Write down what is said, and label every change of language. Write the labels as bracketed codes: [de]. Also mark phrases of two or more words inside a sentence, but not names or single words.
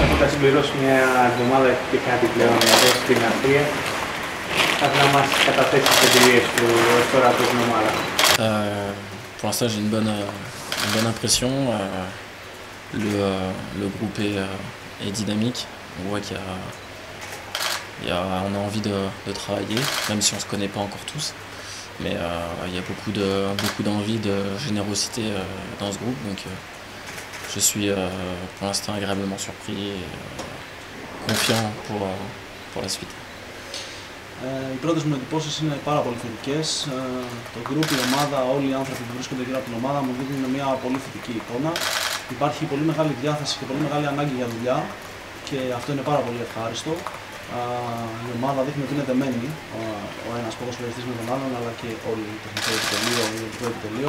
[el] συμπληρώσει μια εβδομάδα και κάτι πλέον εδώ στην Αυστρία. Θα ήθελα να μας καταθέσεις τις εμπειρίες του τώρα από την ομάδα. [fr] Pour l'instant, j'ai une bonne impression. Le groupe est dynamique. On voit on a envie de travailler, même si on ne se connaît pas encore tous. Mais il y a beaucoup d'envie, de générosité dans ce groupe. Donc je suis pour l'instant agréablement surpris et confiant pour la suite. [el] Οι πρώτες μου εντυπώσεις είναι πάρα πολύ θετικές. Το group, η ομάδα, όλοι οι άνθρωποι που βρίσκονται γύρω από την ομάδα μου δίνουν μια πολύ θετική εικόνα. Υπάρχει πολύ μεγάλη διάθεση και πολύ μεγάλη ανάγκη για δουλειά και αυτό είναι πάρα πολύ ευχάριστο. Η ομάδα δείχνει ότι είναι δεμένη, ο ένας ποδοσφαιριστής με τον άλλον, αλλά και όλο το τεχνικό επιτελείο, το ιδιωτικό επιτελείο.